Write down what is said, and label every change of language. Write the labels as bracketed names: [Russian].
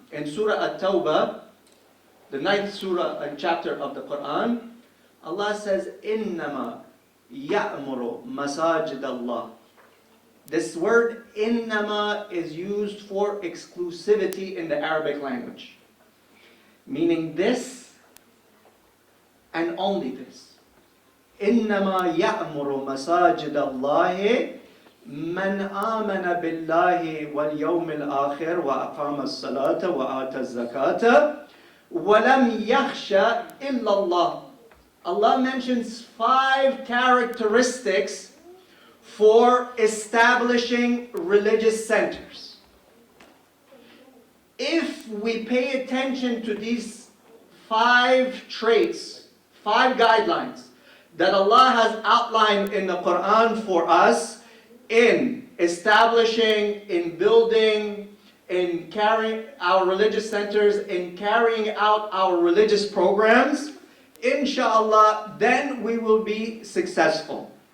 [English] In Surah At-Tawbah, the 9th surah and chapter of the Quran, Allah says, [Arabic] إِنَّمَا يَأْمُرُ مَسَاجِدَ اللَّهِ [English] This word innama is used for exclusivity in the Arabic language, meaning this and only this. [Arabic] إنما يأمر مساجد الله من آمن بالله واليوم الآخر وأقام الصلاة وآتى الزكاة ولم يخش إلا الله. [English] Allah mentions 5 characteristics for establishing religious centers. If we pay attention to these 5 traits, 5 guidelines that Allah has outlined in the Quran for us in establishing, in building, in carrying our religious centers, in carrying out our religious programs, inshallah, then we will be successful.